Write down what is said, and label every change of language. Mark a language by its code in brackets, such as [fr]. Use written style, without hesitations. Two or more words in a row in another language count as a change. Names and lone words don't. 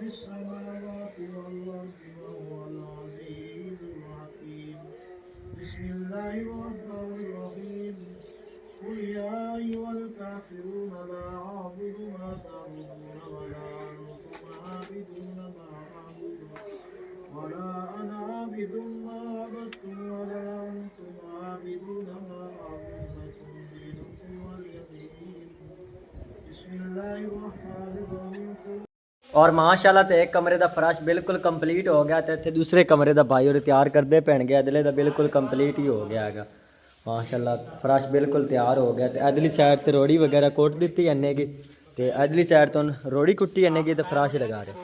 [ar] السماوات والأرض وهو العزيز الحكيم بسم الله الرحمن الرحيم قل يا أيها الكافرون لا أعبد ما تعبدون ولا أنتم عابدون ما أعبد ولا أنا عابد ما عبدتم ولا أنتم عابدون ما أعبد لكم دينكم ولي دين بسم الله الرحمن الرحيم [pa] ਔਰ ਮਾਸ਼ਾਅੱਲਾ ਤੇ ਇੱਕ ਕਮਰੇ ਦਾ ਫਰਸ਼ ਬਿਲਕੁਲ ਕੰਪਲੀਟ ਹੋ ਗਿਆ ਤੇ ਇੱਥੇ ਦੂਸਰੇ ਕਮਰੇ ਦਾ ਭਾਈ ਉਹ ਤਿਆਰ ਕਰਦੇ ਪੈਣਗੇ ਅਦਲੇ ਦਾ ਬਿਲਕੁਲ ਕੰਪਲੀਟ ਹੀ ਹੋ ਗਿਆ ਹੈਗਾ ਮਾਸ਼ਾਅੱਲਾ ਫਰਸ਼ ਬਿਲਕੁਲ ਤਿਆਰ ਹੋ ਗਿਆ ਤੇ ਅਦਲੀ ਸਾਈਡ ਤੇ ਰੋੜੀ ਵਗੈਰਾ ਕੋਟ ਦਿੱਤੀ ਜਾਂਦੀ ਤੇ ਅਦਲੀ ਸਾਈਡ ਤੋਂ ਰੋੜੀ ਕੁੱਟੀ ਜਾਂਦੀ ਤੇ ਫਰਸ਼ ਲਗਾ ਰਹੇ